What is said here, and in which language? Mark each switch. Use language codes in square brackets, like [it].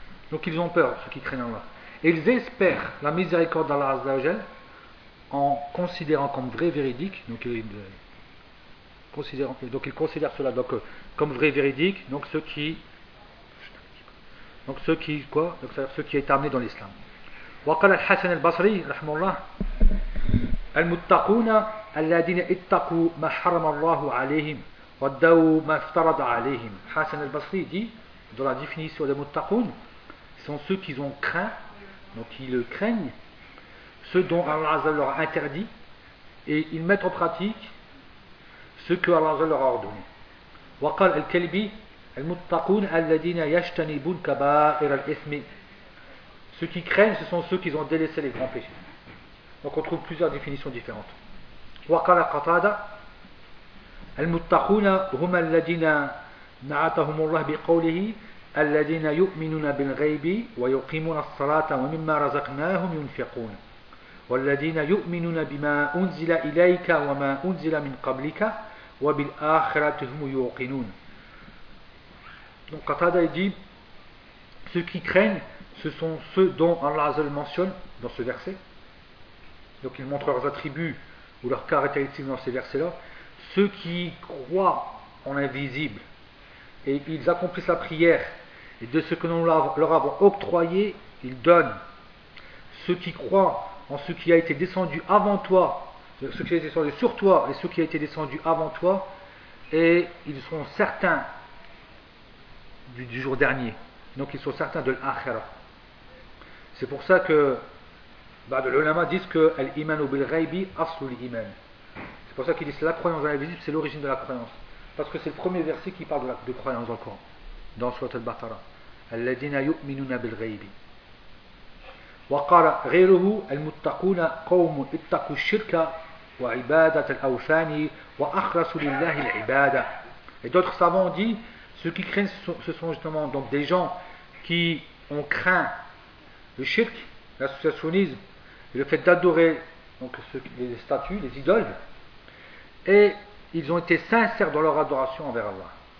[fr] Donc ils ont peur, ceux qui craignent Allah. Et ils espèrent la miséricorde d'Allah Azza wa Jal en considérant comme vrai véridique. Donc ceux qui est amené dans l'islam. [ar] وقال الحسن البصري رحمه الله المتقون الذين اتقوا ما حرم الله عليهم وَدَّوُوا مَا افْتَرَضَ عَلَيْهِمْ. [fr] Hassan al-Basri dit, dans la définition des Muttaqoun, ce sont ceux qui ont craint, donc qui le craignent, ce dont Allah Azzal leur a interdit, et ils mettent en pratique ce que Allah Azzal leur a ordonné. [ar] وقال الكلبي المتقون الذين يجتنبون كبائر الإثم. [fr] Ceux qui craignent, ce sont ceux qui ont délaissé les grands péchés. Donc on trouve plusieurs définitions différentes. [ar] وقال قتادة المتقون هم الذين نعتهم الله بقوله الذين يؤمنون بالغيب ويقيمون الصلاة ومما رزقناهم ينفقون والذين يؤمنون بما أنزل إليك وما أنزل من قبلك وبالآخرة هم يوقنون. [fr] Donc Qatada dit, ceux qui craignent, ce sont ceux dont Allah Azzal mentionne dans ce verset. Donc il montre leurs attributs ou leurs caractéristiques dans ces versets-là. Ceux qui croient en l'invisible et ils accomplissent la prière et de ce que nous leur avons octroyé, ils donnent. Ceux qui croient en ce qui a été descendu avant toi, ce qui a été descendu sur toi et ce qui a été descendu avant toi, et ils seront certains du jour dernier. Donc ils sont certains de l'akhira. C'est pour ça que l'ulama disent que [ar] l'iman ou bil-ghaybi aslu l'iman. [fr] C'est pour ça qu'ils disent la croyance dans l'invisible, c'est l'origine de la croyance. Parce que c'est le premier verset qui parle de croyance dans le Coran, dans le Sourate al-Baqara. [ar] Alladina yu'minuna bil-ghaybi. وقال غيره المتقون قوم اتقوا الشرك وعبادة الأوثان وأخلصوا لله العبادة. [fr] Et d'autres savants ont dit, ceux qui craignent, ce sont justement donc des gens qui ont craint le shirk, l'associationnisme, et le fait d'adorer donc les statues, les idoles, et ils ont été sincères dans leur adoration envers Allah.